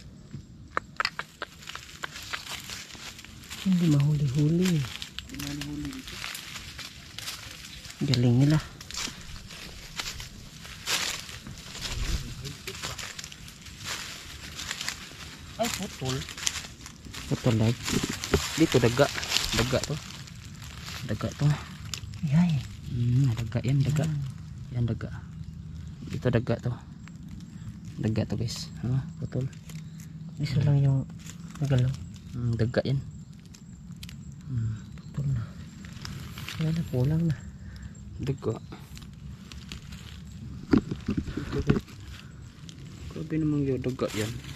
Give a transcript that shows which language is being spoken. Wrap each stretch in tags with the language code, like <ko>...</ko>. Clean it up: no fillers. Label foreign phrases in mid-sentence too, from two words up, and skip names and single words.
<tl>Hindi mahuli-huli. Pinahuli dito. Galing nila. Ay, putol. Putol like. Dito daga. Daga to. Daga to. Yay. Daga yan, daga. Yan daga. Dito daga to. Daga to, guys. Putol. Isa lang yung nagalaw. Daga yan. Putol na. Wala na, kulang na. Daga. Grabe namang yung daga yan.</tl>